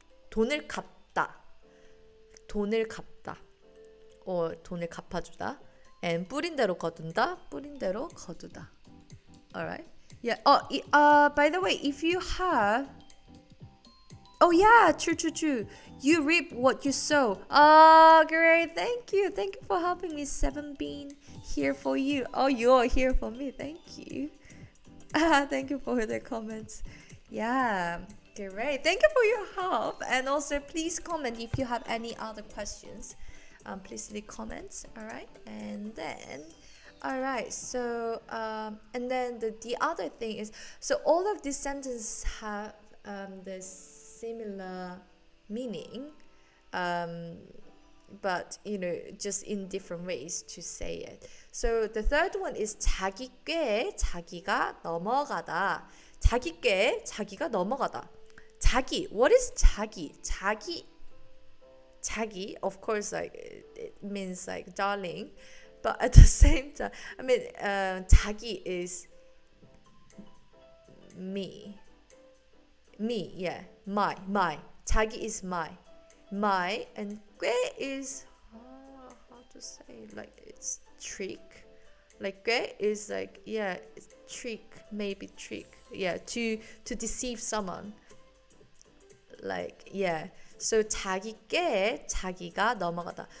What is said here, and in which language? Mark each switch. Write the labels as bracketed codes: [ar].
[ko] 돈을 갚다 or 돈을 갚아주다. And 뿌린 대로 거둔다. 뿌린 대로 거두다. [en] Alright. Yeah. By the way, if you have oh yeah, true. You reap what you sow. Oh, great. Thank you for helping me. 7 being here for you. Oh, you're here for me. Thank you. Thank you for the comments. Yeah. Great. Thank you for your help. And also, please comment if you have any other questions. Please leave comments. All right. And then, all right. So, and then the other thing is, so all of these sentences have the similar meaning, but just in different ways to say it. So the third one is [ko] 자기 꾀에 자기가 넘어가다. 자기 꾀에 자기가 넘어가다. [en] 자기, what is 자기? 자기, of course, like it means like darling, but at the same time, I mean, 자기 is me, yeah, my. 자기 is my, and 꾀 is how to say, like it's trick, like 꾀 is like, yeah, it's trick, maybe trick, yeah, to deceive someone. Like, yeah. [ko] So 자기 꾀에 자기가 넘어가다.